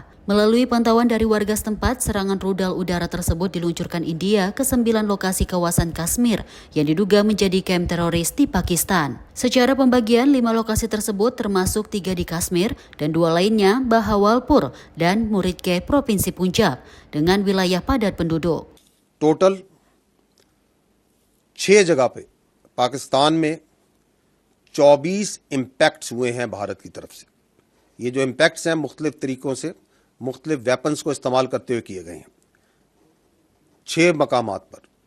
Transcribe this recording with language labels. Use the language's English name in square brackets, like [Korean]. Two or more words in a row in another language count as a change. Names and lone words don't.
[Indonesian] Melalui pantauan dari warga setempat, serangan rudal udara tersebut diluncurkan India ke 9 lokasi kawasan Kashmir yang diduga menjadi kamp teroris di Pakistan. Secara pembagian, 5 lokasi tersebut termasuk 3 di Kashmir dan 2 lainnya Bahawalpur dan Muridke, Provinsi Punjab, dengan wilayah padat penduduk. [Urdu] ٹوٹل 6 جگہ پہ پاکستان میں 24 امپیکٹس ہوئے ہیں بھارت کی طرف سے. یہ جو امپیکٹس ہیں مختلف طریقوں سے مختلف ویپنز کو استعمال کرتے ہوئے کیے گئے ہیں 6 مقامات پر.